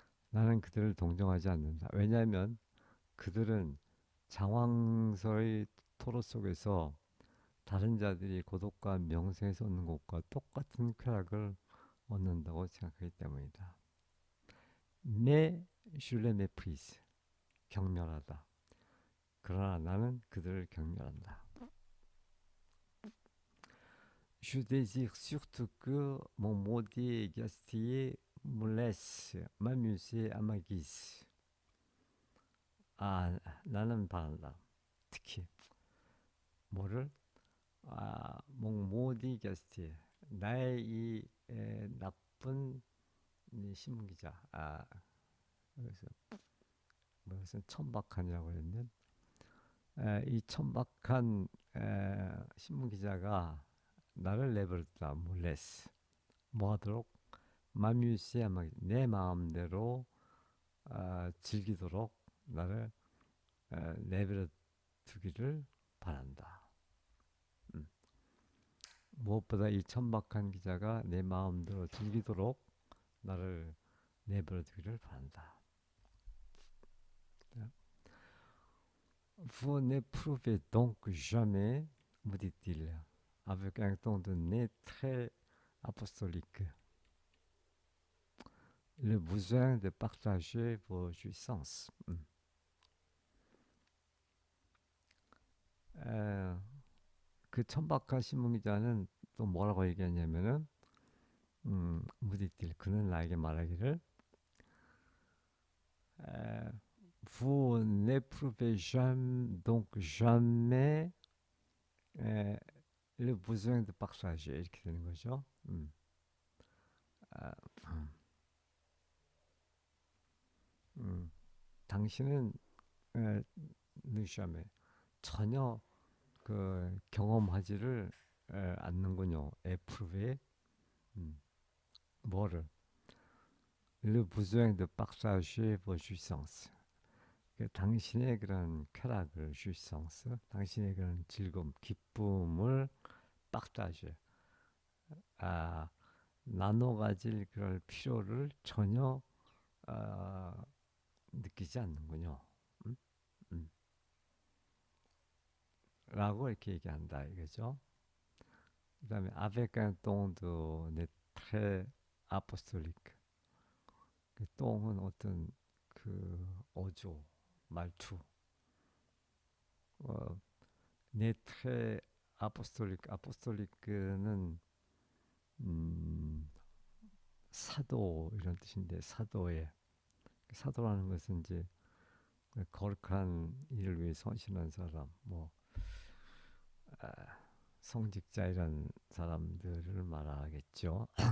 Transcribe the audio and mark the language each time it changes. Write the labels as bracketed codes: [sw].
[ko] 나는 그들을 동정하지 않는다. 왜냐하면 그들은 장황서의 토로 속에서 다른 자들이 고독과 명성에서 얻는 것과 똑같은 쾌락을 얻는다고 생각하기 때문이다. 내 슐레 메프리스 경멸하다. 그러나 나는 그들을 경멸한다. [fr] Je désire surtout que mon maudit gastier me laisse m'amuser à ma guise. [ko] 나는 바란다. 특히 뭐를 몽 모디 게스트 나의 이 나쁜 이 신문 기자 그래서 무슨 천박한이라고 했는데 이 천박한 신문 기자가 나를 내버렸다 몰레스 뭐 하도록 마뮤시아 내 마음대로 즐기도록 나를 내버려 두기를 바란다. 음. 무엇보다 이 천박한 기자가 내 마음대로 즐기도록 나를 내버려 두기를 바란다. [fr] Vous n'éprouvez donc jamais, me dit-il, avec un ton de nez très apostolique, le besoin de partager vos jouissances. [ko] 그 천박한 신문 기자는 또 뭐라고 얘기했냐면은 무디딜 그는 나에게 말하기를 [fr] vous n'éprouvez jamais, donc jamais le besoin de partager [ko] 이렇게 되는 거죠. 아, 당신은 느샤메 전혀 그 경험하지를 않는군요. 애프르베 뭐를 [fr] le besoin de partager vos jouissances. [ko] 그 당신의 그런 쾌락을 jouissance, 당신의 그런 즐거움, 기쁨을 partage, 아, 나눠 가질 그럴 필요를 전혀 아, 느끼지 않는군요. 음? 음. 라고 이렇게 얘기한다 이거죠. 그다음에 [fr] avec un ton de très apostolique. [ko] 그 똥은 어떤 그 어조, 말투. 어, 네트레 아포스톨릭은 음, 사도 이런 뜻인데 사도의 사도라는 것은 이제 거룩한 일을 위해 헌신한 사람, 뭐 아, 성직자 이런 사람들을 말하겠죠.